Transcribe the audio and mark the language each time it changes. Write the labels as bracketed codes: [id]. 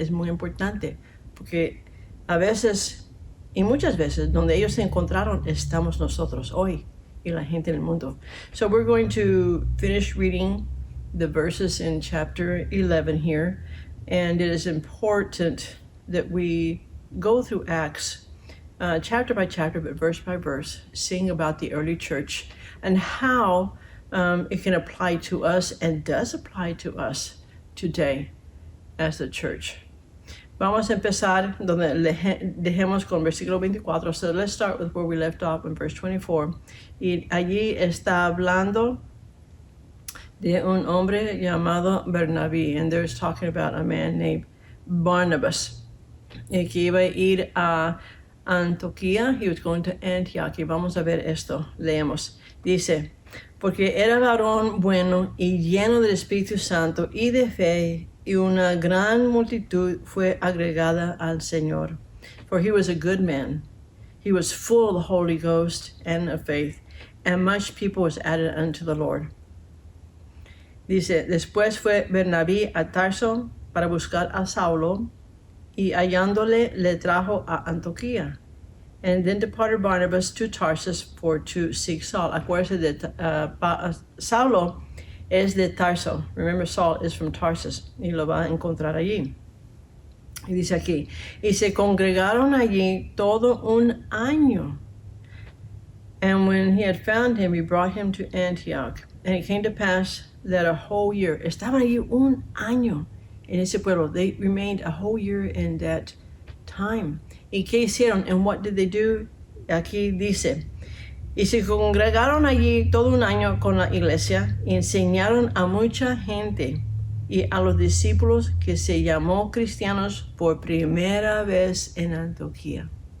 [es] Es muy importante porque a veces y muchas veces donde ellos se encontraron estamos nosotros hoy y la gente en el mundo. [en] So we're going to finish reading the verses in chapter 11 here, and it is important that we go through Acts chapter by chapter, but verse by verse, seeing about the early church and how it can apply to us and does apply to us today as the church. [es] Vamos a empezar donde dejemos con versículo 24. [en] So let's start with where we left off in verse 24. [es] Y allí está hablando de un hombre llamado Bernabé, [en] and there's talking about a man named Barnabas, [es] y que iba a ir a Antioquía. [en] He was going to Antioch. [es] Y vamos a ver esto. Leemos. Dice, porque era varón bueno y lleno del Espíritu Santo y de fe, y una gran multitud fue agregada al Señor. [en] For he was a good man. He was full of the Holy Ghost and of faith, and much people was added unto the Lord. [es] Dice, después fue Bernabé a Tarso para buscar a Saulo, y hallándole le trajo a Antioquía. [en] And then departed Barnabas to Tarsus for to seek Saul. [es] Acuérdense de Saulo es de Tarso. [en] Remember, Saul is from Tarsus. [es] Y lo va a encontrar allí. Y dice aquí, y se congregaron allí todo un año. [en] And when he had found him, he brought him to Antioch. And it came to pass that a whole year, [es] estaban allí un año en ese pueblo. [en] They remained a whole year in that time. [es] ¿Y qué hicieron? [en] And what did they do? [es] Aquí dice, y se congregaron allí todo un año con la iglesia y enseñaron a mucha gente y a los discípulos que se llamó cristianos por primera vez en Antioquía.